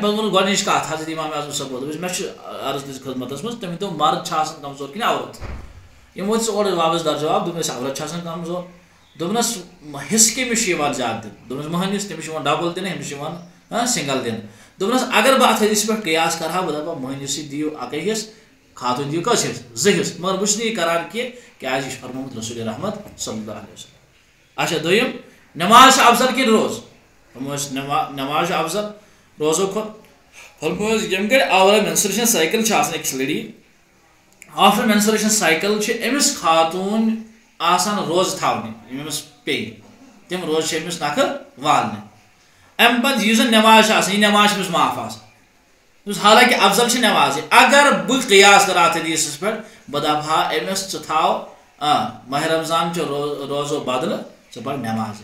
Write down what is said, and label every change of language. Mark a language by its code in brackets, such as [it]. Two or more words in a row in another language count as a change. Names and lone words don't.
[ks] پتہٕ ووٚن گۄڈنِچ کتھ حضرت امام اعظم صٲب دوٚپُس مےٚ چھُ عرض تُہنٛدِس خدمتس منٛز تٔمۍ دوٚپ مرد چھِ آسان کمزور کِنہٕ عورت یِمو دِژ اورٕ واپس در جواب دوٚپنس عورت چھِ آسان کمزور دوٚپنس حصہٕ کٔمِس چھُ یِوان زیادٕ دِنہٕ دوٚپنس مٔہنِوِس تٔمِس چھُ یِوان ڈبل دِنہٕ أمِس چھُ یِوان سنگل دِنہٕ دوٚپنس اگر بہٕ اتھ حدیثس پٮ۪ٹھ قیاس کرٕ ہا بہٕ دپہٕ ہا مٔہنِوِسٕے دِیِو اَکٕے حصہٕ خاتوٗن دِیِو کٔژ حصہٕ 2 حصہٕ مگر بہٕ چھُس نہٕ یہِ کران کینٛہہ کیازِ یہِ چھُ فرمومُت رسول رحمت [ar] صلی اللہ علیہ وسلم [ks] اچھا دوٚیِم نٮ۪ماز چھِ افضل کِنہٕ روزٕ فرموو اَسہِ نٮ۪ماز چھِ افضل روزو کھۄتہٕ فرموو اَسہِ ییٚمہِ گرِ آورا [en] menstruation cycle [ks] چھِ آسان أکِس لڑی [en] after menstruation cycle [ks] چھِ أمِس خاتوٗن آسان روزٕ تھاونہِ یِم أمِس پیٚیہِ تِم روزٕ چھِ أمِس نکھٕ والنہِ امہِ پتہٕ یُس زن نٮ۪ماز چھِ آسان یہِ نٮ۪ماز چھِ أمِس معاف آسان حالانکہِ افضل چھِ نٮ۪مازٕے اگر بہٕ قیاس کرٕ اتھ حدیثس پٮ۪ٹھ بہٕ دپہٕ ہا أمِس ژٕ تھاو ماہِ رمضان چہِ روزو بدلہٕ ژٕ پر نٮ۪مازٕے